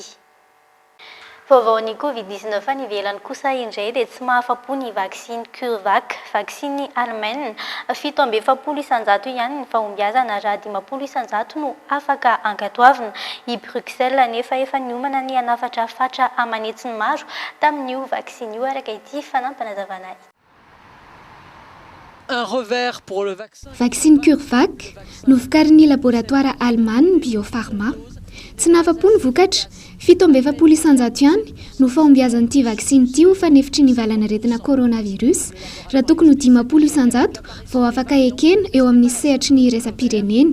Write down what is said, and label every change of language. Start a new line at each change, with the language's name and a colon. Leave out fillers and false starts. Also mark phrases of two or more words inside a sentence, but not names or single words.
Malagasy: Vaovaon'ny Covid-19 any ivelany kosa indray dia tsy mahafa-po ny vaksiny CureVac, vaksiny Allemagne 770 isan-jato ihany ny fahombiazana raha 50 isan-jato no afaka ankatoavina. I Bruxelles nefa efa niomana ny hanafatra fatra amanetsiny maro tamin'io vaksiny io araka ity fanampanazavana.
French: Un revers pour le vaccin.
Malagasy: Vaksiny CureVac novokarin'ny
French: laboratoire Allemagne
Malagasy: Biopharma. Tsy nahafa-po ny vokatra 770 isan-jato ihany no fahombiazan'ity vaksiny ity ho fanefitry ny valanaretina coronavirus raha tokony ho 50 isan-jato vao afaka ekena eo amin'ny sehatry ny iraisam-pirenena.